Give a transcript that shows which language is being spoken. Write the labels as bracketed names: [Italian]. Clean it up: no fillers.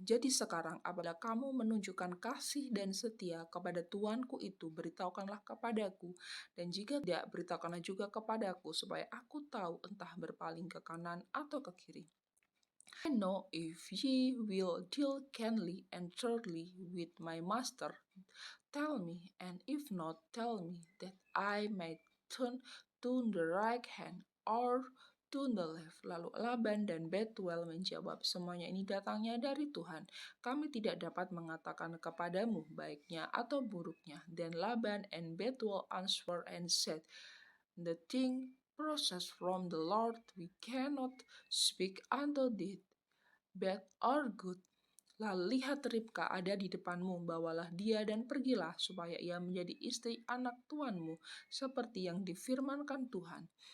[Indonesian] Jadi sekarang apabila kamu menunjukkan kasih dan setia kepada tuanku itu, beritahukanlah kepadaku, dan jika tidak, beritahukanlah juga kepadaku, supaya aku tahu entah berpaling ke kanan atau ke kiri. [English] I know if ye will deal kindly and truly with my master, tell me, and if not, tell me, that I may turn to the right hand or to the left. [Indonesian] Lalu Laban dan Betuel menjawab, semuanya ini datangnya dari Tuhan. Kami tidak dapat mengatakan kepadamu baiknya atau buruknya. [English] Then Laban and Betuel answered and said, the thing proceeds from the Lord. We cannot speak unto thee bad or good. [Indonesian] Lalu lihat Ribka ada di depanmu, bawalah dia dan pergilah, supaya ia menjadi istri anak tuanmu, seperti yang difirmankan Tuhan.